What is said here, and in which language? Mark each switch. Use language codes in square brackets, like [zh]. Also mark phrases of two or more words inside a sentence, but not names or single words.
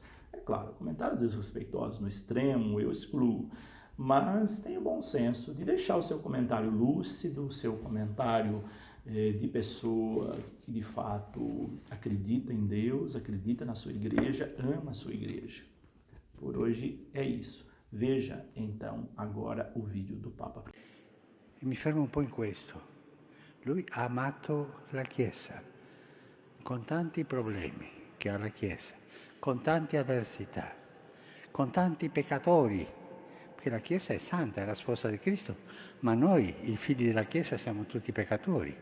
[pt] É claro, comentários desrespeitosos no extremo eu excluo, mas tenha o bom senso de deixar o seu comentário lúcido, o seu comentário de pessoa que de fato acredita em Deus, acredita na sua igreja, ama a sua igreja. Por hoje é isso. Veja então agora o vídeo do Papa. [it] Mi fermo un po' in questo. Lui ha amato la Chiesa, con tanti problemi che ha la Chiesa, con tante avversità, con tanti peccatori, perché la Chiesa è santa, è la sposa di Cristo, ma noi, i figli della Chiesa, siamo tutti peccatori.